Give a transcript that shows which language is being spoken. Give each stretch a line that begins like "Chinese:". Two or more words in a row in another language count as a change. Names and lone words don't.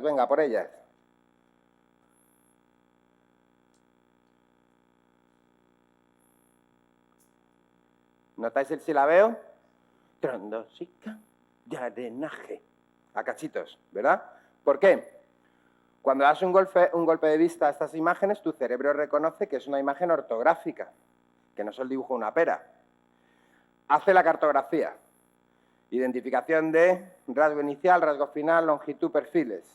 Spanish: Venga, por ellas. ¿Notáis el silabeo? Trondosica, yarenaje. A cachitos, ¿verdad? ¿Por qué? Cuando das un golpe de vista a estas imágenes, tu cerebro reconoce que es una imagen ortográfica, que no es el dibujo de una pera. Hace la cartografía. Identificación de rasgo inicial, rasgo final, longitud, perfiles.